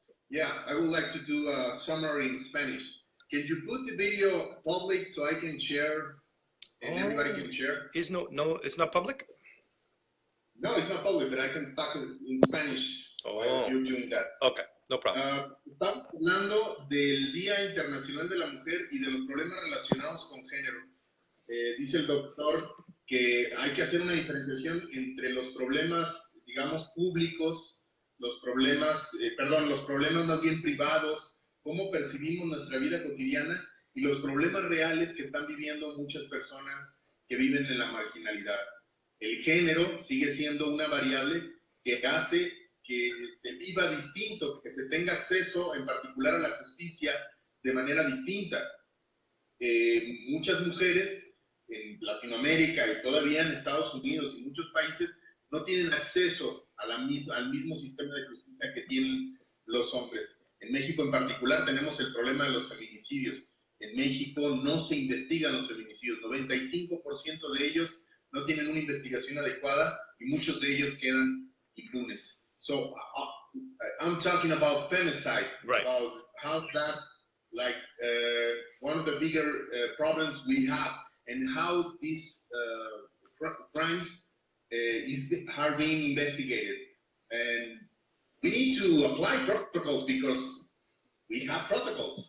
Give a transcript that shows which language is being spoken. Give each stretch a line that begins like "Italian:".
English: Yeah, I would like to do a summary in Spanish. Can you put the video public so I can share and everybody can share? It's not public? No, it's not public, but I can talk in Spanish while you're doing that. Okay, no problem.
Spanish: Estamos hablando del Día Internacional de la Mujer y de los problemas relacionados con género. Dice el doctor que hay que hacer una diferenciación entre los problemas, digamos, públicos, los problemas más bien privados, cómo percibimos nuestra vida cotidiana y los problemas reales que están viviendo muchas personas que viven en la marginalidad. El género sigue siendo una variable que hace que se viva distinto, que se tenga acceso en particular a la justicia de manera distinta. Muchas mujeres en Latinoamérica y todavía en Estados Unidos y muchos países no tienen acceso al mismo sistema de justicia que tienen los hombres. En México en particular tenemos el problema de los feminicidios. En México no se investigan los feminicidios. 95% de ellos no tienen una investigación adecuada y muchos de ellos quedan impunes.
English: So I'm talking about femicide, right. About how that, like one of the bigger problems we have, and how these crimes are being investigated. And we need to apply protocols because we have protocols.